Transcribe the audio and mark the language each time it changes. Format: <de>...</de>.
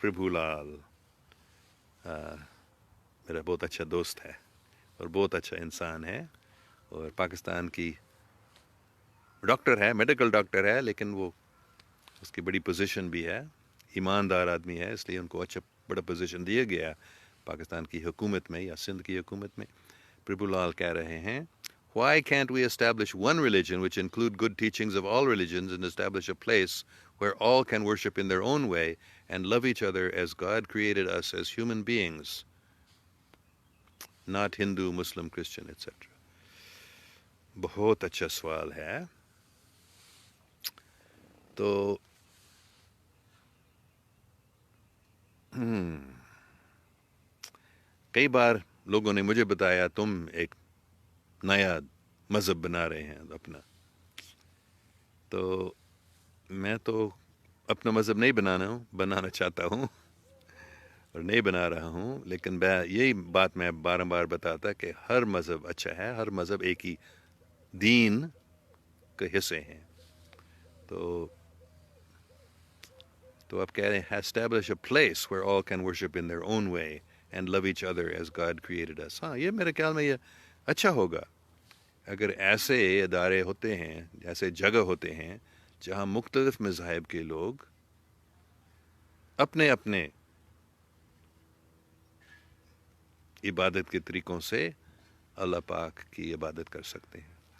<ur>Prabhulal, میرا بہت اچھا دوست ہے اور بہت اچھا انسان ہے اور پاکستان کی ڈاکٹر ہے, میڈیکل ڈاکٹر ہے, لیکن وہ اس کی بڑی پوزیشن بھی ہے, ایماندار آدمی ہے, اس لیے ان کو اچھا بڑا پوزیشن دیا گیا پاکستان کی حکومت میں یا سندھ کی حکومت میں.</ur> <en>Prabhu Lal</en> <ur>کہہ رہے ہیں,</ur> <en>Why can't we establish one religion which include good teachings of all religions and establish a place where all can worship in their own way and love each other as God created us as human beings, not Hindu, Muslim, Christian, etc.</en> <ur>بہت اچھا سوال ہے. تو کئی بار لوگوں نے مجھے بتایا تم ایک نیا مذہب بنا رہے ہیں اپنا. تو میں تو اپنا مذہب نہیں بنانا چاہتا ہوں اور نہیں بنا رہا ہوں, لیکن یہی بات میں بار بتاتا کہ ہر مذہب اچھا ہے, ہر مذہب ایک ہی دین کے حصے ہیں. تو آپ کہہ رہے ہیں</ur> <en>establish a place where all can worship in their own way and love each other as God created us.</en> <ur>ہاں, یہ میرے خیال میں یہ اچھا ہوگا اگر ایسے ادارے ہوتے ہیں, ایسے جگہ ہوتے ہیں جہاں مختلف مذاہب کے لوگ اپنے اپنے عبادت کے طریقوں سے اللہ پاک کی عبادت کر سکتے ہیں.</ur>